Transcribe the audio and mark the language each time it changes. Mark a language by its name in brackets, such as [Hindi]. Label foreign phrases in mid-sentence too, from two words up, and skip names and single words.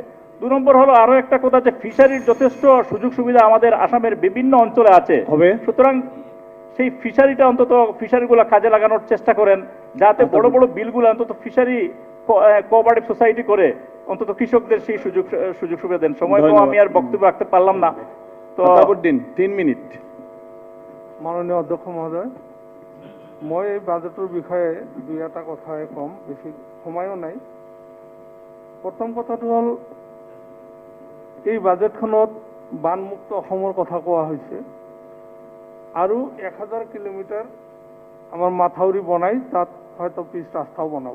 [Bangla] 2 নম্বর হলো আরো একটা কথা, যে ফিশারির যথেষ্ট সুযোগ সুবিধা আমাদের আসামের বিভিন্ন অঞ্চলে আছে, সুতরাং সেই ফিশারিটা অন্তত ফিশারিগুলো কাজে লাগানোর চেষ্টা করেন, যাতে বড় বড় বিলগুলো অন্তত [English] fishery cooperative society [Bangla] করে অন্তত কৃষকদের সেই সুযোগ সুবিধা দেন। সময় তো আমি আর বক্তব্য রাখতে পারলাম না। তো 3 মিনিট। [Assamese] মাননীয় অধ্যক্ষ মহোদয়, মই এই বাজেটৰ বিষয়ে 2-এটা কথাই কম, বেছি সময়ও নাই। প্ৰথম কথাটো হ'ল এই বাজেটখনত বানমুক্ত অসমৰ কথা কোৱা হৈছে, আৰু 1000 কিলোমিটাৰ আমাৰ মাথাউৰি বনাই তাত হয়তো পিছ ৰাস্তাও বনাব।